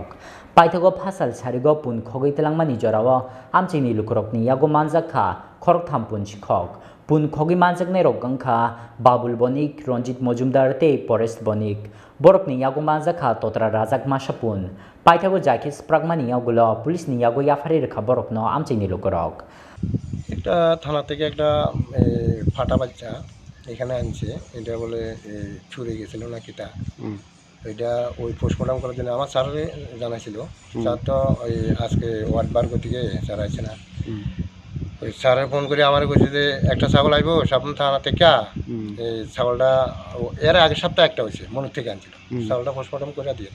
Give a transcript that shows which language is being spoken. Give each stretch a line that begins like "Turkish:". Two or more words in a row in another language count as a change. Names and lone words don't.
Kok Borok: Paithogo phasal sarigo pun khogitelangmani jorao amchaini lukurokni Yago Manjakha Khoroktham pun Sikok. Pun Khogwi manjaknai rok wngkha Babul Bonik, Ronjit Mojumdar tei Pores Bonik. Borokni Yago Manjakha totra rajak masa pun. Paithogo jaike sprakmani Yago police ni Yago yafari rekha borokno amchaini lukurok.
Bangla: একটা থানা থেকে একটা ফাটা বাচ্চা এখানে আনছে, এটা বলে ছুঁড়ে গেছিল না কিটা, এটা ওই পোস্টমর্টম করার জন্য আমার স্যারে জানাইছিল। স্যার তো ওই আজকে ওয়ার্ড বার থেকে স্যার আছে না, ওই স্যারে ফোন করে আমার কইছে যে একটা ছাগল আইব সাবন থানা থেকে, এই ছাগলটা এর আগের সপ্তাহে একটা হয়েছে মনুর থেকে আনছিল, ছাগলটা পোস্টমর্টম করে দিয়ে।